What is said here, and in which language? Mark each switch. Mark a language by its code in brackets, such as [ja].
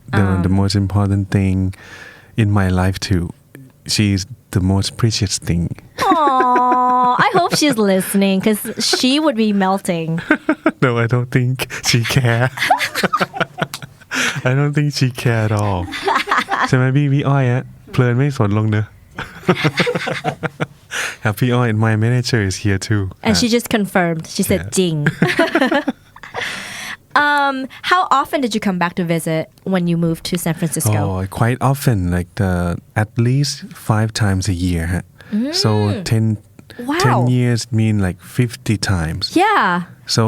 [en] The most important thing in my life too. She's the most precious thing. Aww, I hope she's listening because she would be melting. No, I don't think she care. I don't think she care at all. [th] ใช่ไหมพี่อ้อยอะเพลินไม่สนลงเนอะ ครับพี่อ้อย [en] and my manager is here too. And she just confirmed. She said, "Jing." How often did you come back to visit when you moved to San Francisco? Oh, quite often, like at least 5 times a year. So 10 years mean like 50 times. Yeah. So